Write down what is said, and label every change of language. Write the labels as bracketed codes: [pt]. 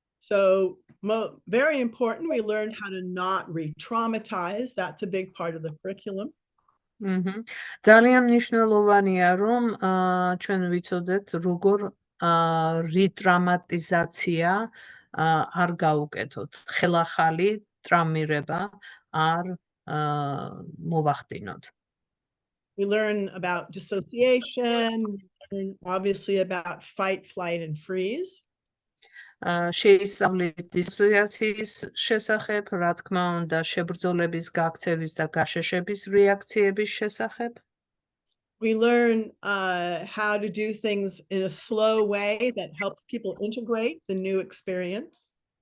[en] So very important, we learned how to not re-traumatize. That's a big part of the curriculum. [ka] ძალიან მნიშვნელოვანია, რომ ჩვენ ვიცოდეთ, როგორ რიტრამატიზაცია არ გაუკეთოთ. ხელახალი ტრამირება არ მოვახდინოთ. [en] We learn about dissociation, and obviously about fight, flight, and freeze. [ka] შეისწავლეთ დისოციაციის შესახებ, რა თქმა უნდა, შებრძოლების, გაქცევის და გაშეშების რეაქციების შესახებ. [en] We learn how to do things in a slow way that helps people integrate the new experience.